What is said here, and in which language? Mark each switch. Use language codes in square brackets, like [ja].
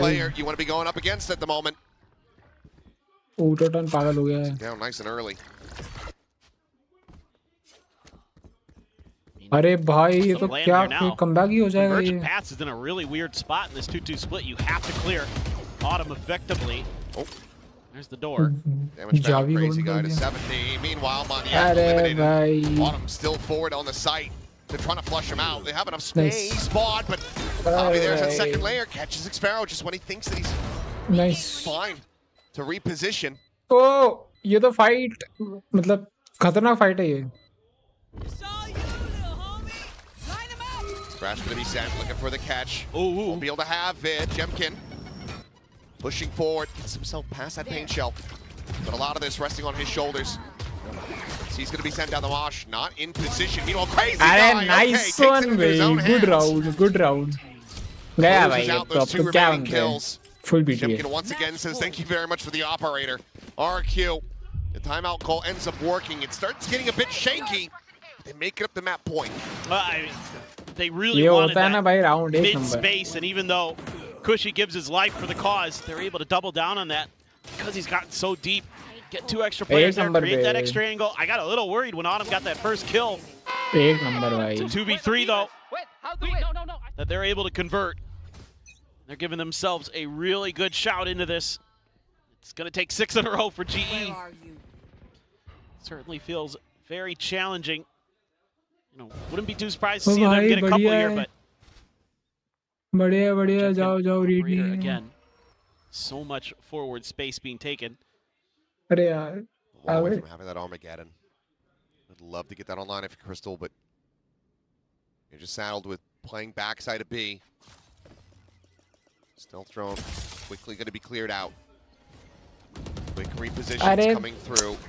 [en] player you want to be going up against at the moment. [hi] Yudotan पागल हो गया है. [en] Down nice and early. [hi] अरे भाई ये तो क्या comeback ही हो जाएगा ये. [en] Pass is in a really weird spot in this 2-2 split. You have to clear Autumn effectively. Oh, there's the door. Damage down, Crazy Guy to 70. Meanwhile, Maniac eliminated. Autumn still forward on the site. They're trying to flush him out. They have enough space, spot, but Javi there's that second layer. Catches Xpharaoh just when he thinks that he's fine to reposition. [hi] तो ये तो fight मतलब खतरनाक fight है ये. [en] Crash going to be sent, looking for the catch. Won't be able to have it. Jemkin pushing forward, gets himself past that pain shell. But a lot of this resting on his shoulders. So he's going to be sent down the marsh, not in position. Meanwhile, Crazy Guy, nice one, भाई. Good round, good round. [hi] गया भाई ये तो अब क्या बन रहा है? [en] Full BT. Jemkin once again says thank you very much for the operator. RQ, the timeout call ends up working. It starts getting a bit shaky. They make it up the map point. I mean, they really wanted that mid-space, and even though Cushy gives his life for the cause, they're able to double down on that because he's gotten so deep. Get 2 extra players there, create that extra angle. I got a little worried when Autumn got that first kill. [hi] एक number भाई. [en] 2v3 though. That they're able to convert. They're giving themselves a really good shout into this. It's going to take 6 in a row for GE. Certainly feels very challenging. You know, wouldn't be too surprised to see them get a couple here, but [hi] बढ़िया जाओ read [en] again. So much forward space being taken. [hi] अरे यार. [en] Away from having that Armageddon. I'd love to get that online if you're Crystal, but you're just saddled with playing backside of B. Stealth drone quickly going to be cleared out. Quick repositions coming through.